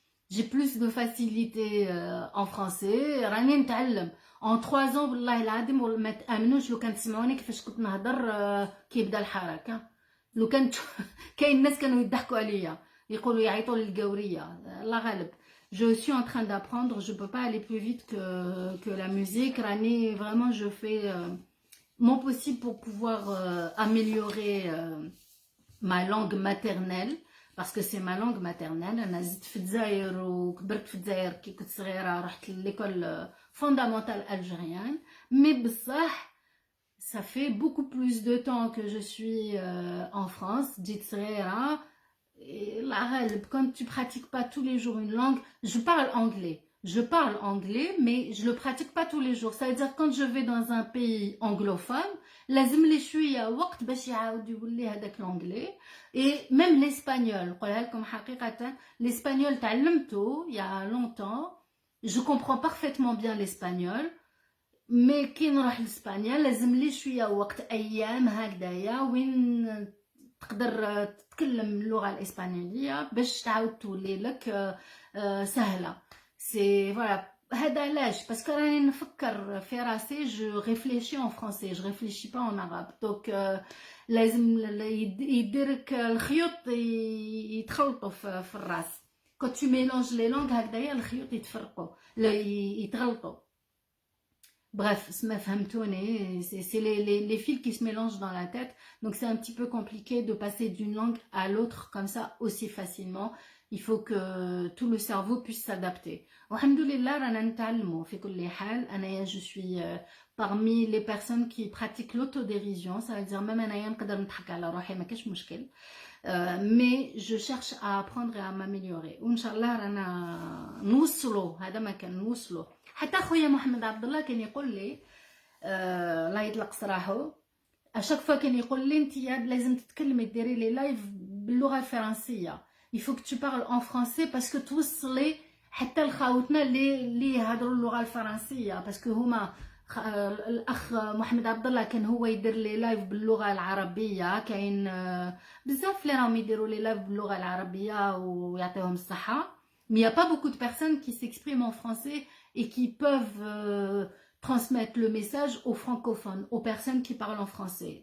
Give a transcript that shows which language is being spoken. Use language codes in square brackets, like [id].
[fr] j'ai plus de facilité en français، [ar] راني نتعلم en 3 ans والله العظيم ما تامنوش لو كان تسمعوني كيفاش كنت نهضر كيبدا الحركه، لو كان كاين الناس كانوا يضحكوا عليا يقولوا يعيطوا للقوريه الله غالب. [fr] Je suis en train d'apprendre, je peux pas aller plus vite que la musique. راني vraiment je fais mon possible pour pouvoir améliorer ma langue maternelle parce que c'est ma langue maternelle. [ar] انا زدت في الجزائر وكبرت في الجزائر كي كنت صغيره، رحت لليكول fondamentale algérienne mais بصح [fr] ça fait beaucoup plus de temps que je suis en France. [ar] جيت صغيره la غالب [fr] quand tu pratiques pas tous les jours une langue. Je parle anglais mais je le pratique pas tous les jours. Ça veut dire quand je vais dans un pays anglophone [ar] لازم لي شويه وقت باش يعاود يولي هذاك [fr] l'anglais. Et même l'espagnol [ar] نقولها لكم حقيقه [fr] l'espagnol تعلمته il y a longtemps. Je comprends parfaitement bien l'espagnol mais [ar] كي نروح للاسبانيا لازم لي شويه وقت، ايام هكذايا وين تقدر تتكلم اللغه الاسبانيوليه باش تعاود تولي لك سهله. سي فوالا هذا علاش باسكو راني نفكر في راسي [fr] جو ريفليشي ان فرونسي جو ريفليشي با ان عرب [ar] دونك لازم يديرك الخيوط يتخلطوا في الراس. [fr] quand tu mélanges les langues [ar] هكذايا الخيوط يتفرقوا يتغلطوا. [fr] Bref, c'est les fils qui se mélangent dans la tête. Donc c'est un petit peu compliqué de passer d'une langue à l'autre comme ça aussi facilement. Il faut que tout le cerveau puisse s'adapter. Alhamdoulilah, [ar] rana nita'allmu fi kulli hal. [fr] Anaya, je suis parmi les personnes qui pratiquent l'autodérision. Ça veut dire même anaya [ar] nqadar nضحك على روحي ما كاش مشكل. [fr] Mais je cherche à apprendre et à m'améliorer. [ar] Inch'Allah rana نوصلوا هذا ما كان نوصلوا. حتى خويا محمد عبد الله كان يقول لي الله يطلق سراحه اشاك فوا كان يقول لي انت لازم تتكلمي ديري لي لايف باللغه الفرنسيه. [fr] il faut que tu parles en français parce que [ar] توصلي حتى لخاوتنا اللي يهضروا اللغه الفرنسيه باسكو هما الاخ محمد عبد الله كان هو يدير لي لايف باللغه العربيه. كاين بزاف اللي راهم يديروا لي لايف باللغه العربيه ويعطيهم الصحه. [fr] Mais il n'y a pas beaucoup de personnes qui s'expriment en français et qui peuvent transmettre le message aux francophones, aux personnes qui parlent en français.